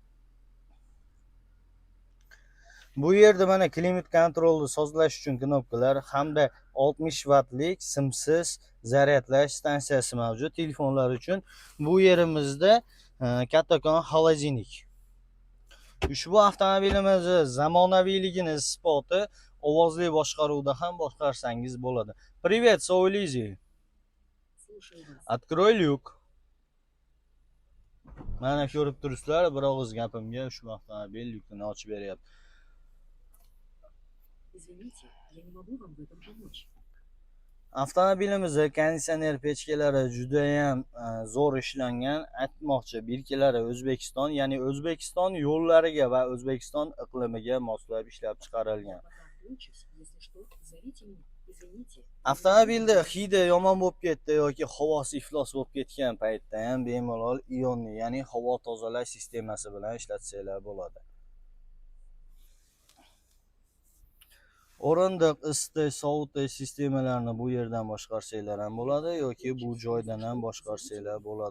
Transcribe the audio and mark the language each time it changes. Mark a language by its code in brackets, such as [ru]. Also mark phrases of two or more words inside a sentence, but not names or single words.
[uz] Bu yerda mana klimat kontrolni sozlash uchun knopkalar hamda 60 wattlik simsiz zaryadlash stansiyasi mavjud telefonlar uchun. Bu yerimizda kattakon xolodilnik. Ushbu avtomobilimizni zamonaviyligini isboti ovozli boshqaruvda ham boshqarsangiz bo'ladi. [ru] Привет, Soy Lizi. Открой люк. [uz] Mana ko'rib turibsizlar, bir og'iz gapimga shu avtomobil yukini ochib beryapti. [ru] Извините, я не могу вам в этом помочь. [uz] Avtomobilimizni konditsioner pechkalari juda ham zo'r ishlangan. Aytmoqchi, birkalari O'zbekiston, ya'ni O'zbekiston yo'llariga va O'zbekiston iqlimiga moslab ishlab chiqarilgan. [ru] Если что, зовите меня. Извините. [uz] Avtomobilda hidi yomon bo'lib ketdi yoki havosi iflos bo'lib ketgan paytda ham bemalol ionli, ya'ni havo tozalash sistemasi bilan ishlatsanglar bo'ladi. O'rindiq isitish, sovutish sistemalarini bu yerdan boshqarsanglar ham bo'ladi yoki bu joydan ham boshqarsanglar bo'ladi.